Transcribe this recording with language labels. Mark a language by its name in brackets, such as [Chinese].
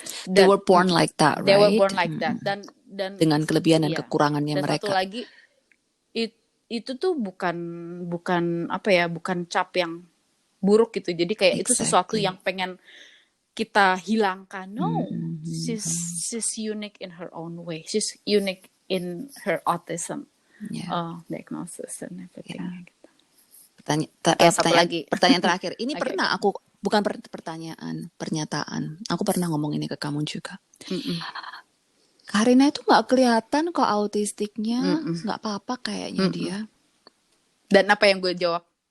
[English] They were born like that, right? They were born like that. [Indonesian] Dan dengan kelebihan dan kekurangannya dan mereka. Dan satu lagi, itu tuh bukan apa ya, bukan cap yang buruk gitu. Jadi kayak itu sesuatu yang pengen kita hilangkan. [English] No, she's unique in her own way. She's unique in her autism diagnosis and everything. [Indonesian] Pertanyaan terakhir. Ini pernah aku bukan pertanyaan, pernyataan. Aku pernah ngomong ini ke kamu juga. Karina itu nggak kelihatan kok autistiknya, nggak apa-apa kayaknya dia. Dan apa yang gue jawab?